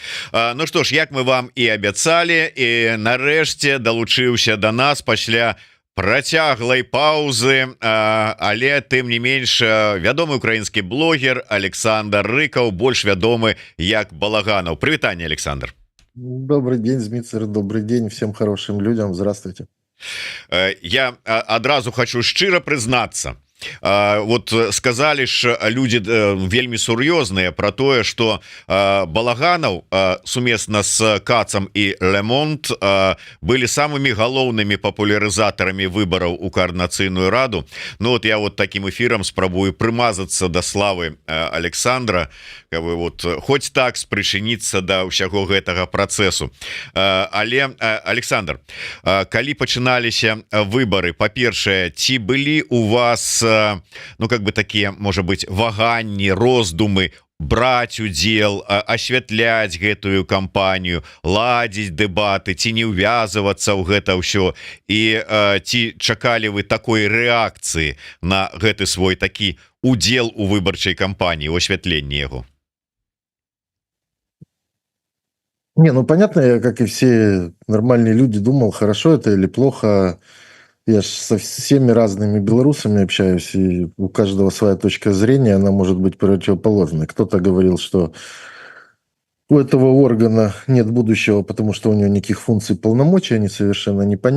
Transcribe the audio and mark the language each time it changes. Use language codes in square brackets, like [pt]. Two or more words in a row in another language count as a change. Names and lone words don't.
[be] Ну што ж, як мы вам і абяцалі, і нарэшце далучыўся да нас пасля працяглай паўзы, але тым не менш вядомы украінскі блогер Александр Рыкаў, больш вядомы як Балаганаў. Прывітанне, Александр. [ru] Добрый день, Зміцер, добрый день всем хорошим людям, здравствуйте. [be] Я адразу хочу шчыра прызнацца. [ru] Вот сказали ж люди [be] вельмі сур'ёзныя про тое, что Балаганаў сумесна с Кацам і Лемонт [ru] были самыми [be] галоўнымі папулярызатарамі выбораў у координацыйную раду. [ru] Ну вот я вот таким эфиром [be] спрабую прымазацца [ru] до славы Александра, как бы вот хоть так [be] спрычыніцца да ўсяго гэтага працэсу. Але Александр, калі пачыналіся выборы, па-першае, ці былі у вас [ru] ну как бы такие, может быть, [be] ваганні, роздумы браць удзел, асвятляць гэтую кампанію, ладзіць дэбаты, ці не ўвязвацца ў гэта ўсё, і ці чакалі вы такой рэакцыі на гэты свой такі удзел у выбарчай кампаніі, у асвятленні яго? [ru] Не, ну понятно, я, как и все нормальные люди, думал, хорошо это или плохо. Я ж со всеми разными белорусами общаюсь, и у каждого своя точка зрения, она может быть противоположной. Кто-то говорил, что у этого органа нет будущего, потому что у него никаких функций, полномочий, они совершенно непонятны.